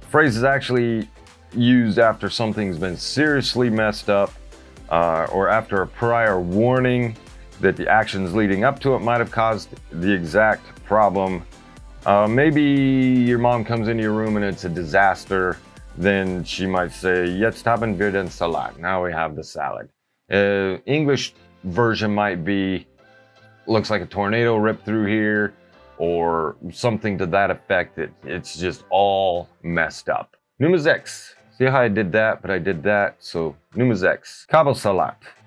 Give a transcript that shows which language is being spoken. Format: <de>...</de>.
<en>The phrase is actually used after something's been seriously messed up, or after a prior warning that the actions leading up to it might have caused the exact problem. Maybe your mom comes into your room and it's a disaster. Then she might say,</en> <de>Jetzt haben wir den Salat.</de> <en>Now we have the salad. English version might be, looks like a tornado ripped through here, or something to that effect. It's just all messed up. Nummer 6. See how I did that, but I did that. So Nummer 6. Kabelsalat.</en>